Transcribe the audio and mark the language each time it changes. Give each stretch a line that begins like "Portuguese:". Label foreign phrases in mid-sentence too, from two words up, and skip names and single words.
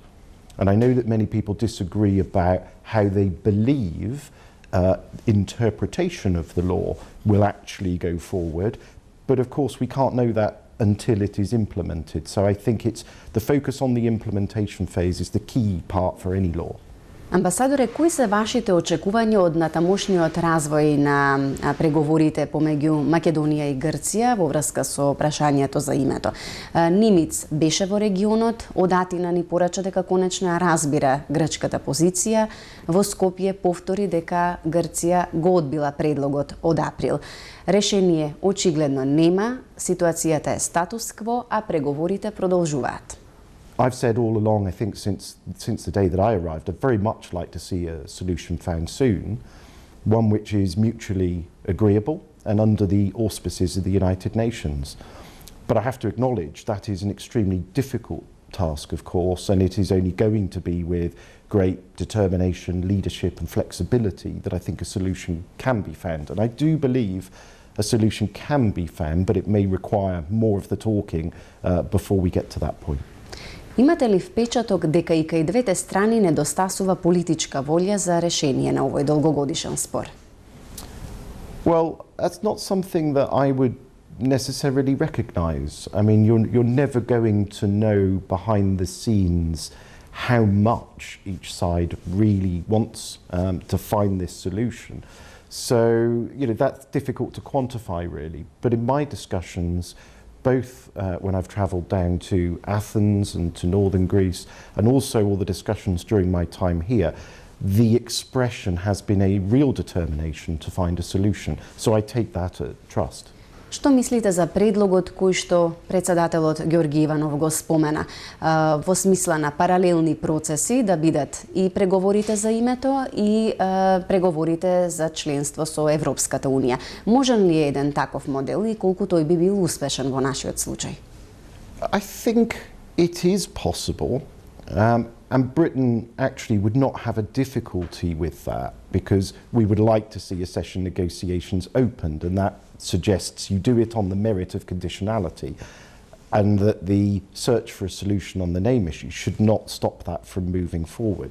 English: And I know that many people disagree about how they believe interpretation of the law will actually go forward, but of course we can't know that until it is implemented. So I think it's the focus on the implementation phase is the key part for any law.
Macedonian: Амбасадоре, кои се вашите очекувања од натамошниот развој на преговорите помеѓу Македонија и Грција во врска со прашањето за името? Нимиц беше во регионот, од Атина ни порача дека конечно разбира грчката позиција, во Скопје повтори дека Грција го одбила предлогот од април. Решение очигледно нема, ситуацијата е статус-кво, а преговорите продолжуваат.
English: I've said all along, I think since the day that I arrived, I'd very much like to see a solution found soon, one which is mutually agreeable and under the auspices of the United Nations. But I have to acknowledge that is an extremely difficult task, of course, and it is only going to be with great determination, leadership and flexibility that I think a solution can be found. And I do believe a solution can be found, but it may require more of the talking before we get to that point.
Macedonian: Имате ли впечаток дека и кај двете страни недостасува политичка волја за решение на овој долгогодишен спор?
English: Well, that's not something that I would necessarily recognise. I mean, you're never going to know behind the scenes how much each side really wants to find this solution. So, that's difficult to quantify really. But in my discussions, both when I've travelled down to Athens and to northern Greece, and also all the discussions during my time here, the expression has been a real determination to find a solution. So I take that at trust.
Macedonian: Што мислите за предлогот кој што председателот Ѓорги Иванов го спомена, во смисла на паралелни процеси да бидат и преговорите за името и преговорите за членство со Европската Унија? Можен ли е еден таков модел и колку тој би бил успешен во нашиот случај?
English: I think it is possible. And Britain actually would not have a difficulty with that because we would like to see accession negotiations opened, and that suggests you do it on the merit of conditionality, and that the search for a solution on the name issue should not stop that from moving forward.